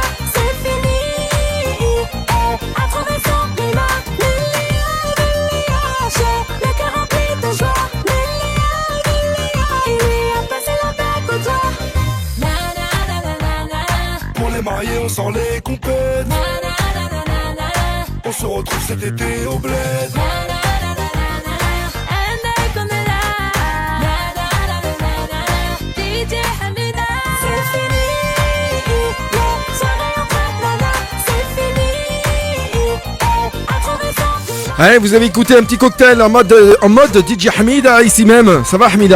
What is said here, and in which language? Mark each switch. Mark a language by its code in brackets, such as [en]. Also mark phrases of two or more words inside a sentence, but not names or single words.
[fr] C'est fini, à trouver son climat. Mélia, j'ai le cœur rempli de joie. Mélia, il lui a passé la bague au doigt. Na na na na na na. Pour les mariés, on sort les compètes. Na na na na na na. On se retrouve cet été au bled. Na na na na na na. [en] And I come là. Na na na na na na. [fr] DJ Hamida. C'est fini, les soirées en traplana. C'est fini, à trouver son climat. Allez, vous avez écouté un petit cocktail en mode DJ Hamida ici même. Ça va Hamida?